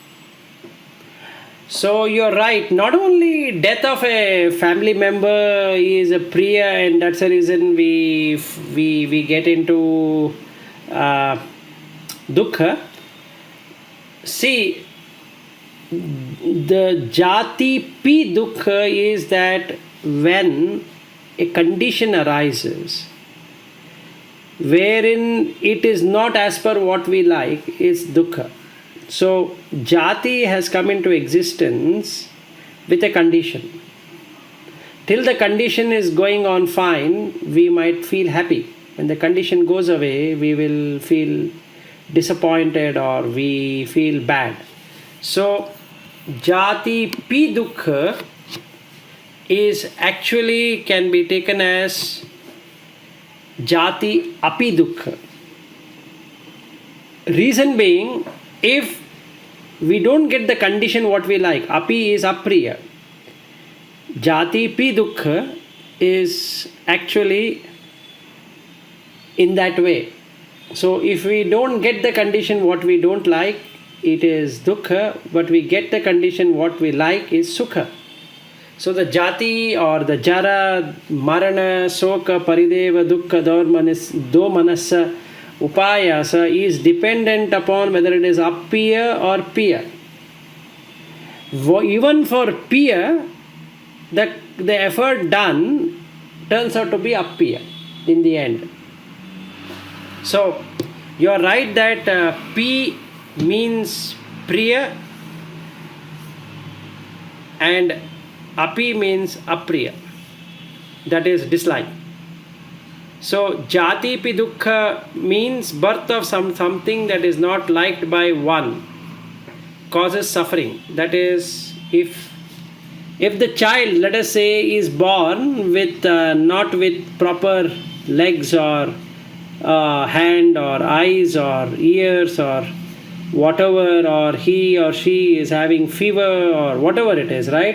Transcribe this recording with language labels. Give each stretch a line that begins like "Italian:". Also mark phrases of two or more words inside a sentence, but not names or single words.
English: So you're right. Not only death of a family member is a priya, and that's the reason we get into dukkha. See, the
Pali: jati pi dukkha
English: is that when a condition arises wherein it is not as per what we like, is dukkha. So jati has come into existence with a condition. Till the condition is going on fine, we might feel happy. When the condition goes away, we will feel disappointed or we feel bad. So
Pali: jati pi dukkha
English: is actually can be taken as
Pali: jati api dukkha.
English: Reason being, if we don't get the condition what we like, api is apriya,
Pali: jati pi dukkha
English: is actually in that way. So if we don't get the condition what we don't like, it is dukkha, but we get the condition what we like is sukha. So the jati or the
Pali: jara, marana, soka, parideva, dukkha, domanasa, upayasa
English: is dependent upon whether it is apiya or piya. Even for piya, the effort done turns out to be apiya in the end. So you are right that pi means priya and api means apriya, that is dislike. So
Pali: jati pi dukkha
English: means birth of something that is not liked by one, causes suffering. That is, if the child, let us say, is born with not with proper legs or hand or eyes or ears or whatever, or he or she is having fever or whatever it is, right?